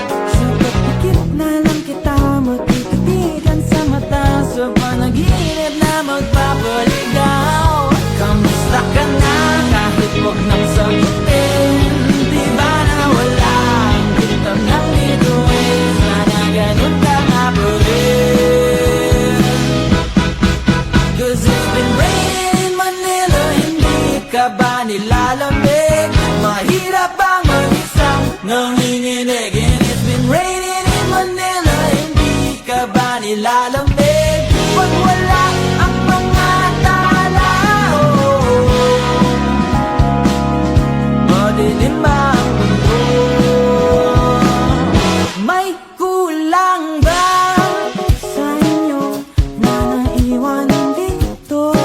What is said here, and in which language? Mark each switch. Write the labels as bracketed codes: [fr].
[tl] Sa pagpikit na lang kita magtititigan sa mata, sa panaginip na magpapaligaw. Kamusta ka na kahit huwag nang sagutin? Di ba na wala ang bintang ng bituin? Sana ganun ka nga pa rin. [en] 'Cause it's been raining in Manila, [tl] hindi ka ba nilalamig? Mahirap bang mag-isang nanginginig? [en] And it's been raining in Manila, [tl] hindi ka ba nilalamig? Pag wala ang mga tao, madilim ba ang mundo? May kulang ba sa inyo na naiwan dito?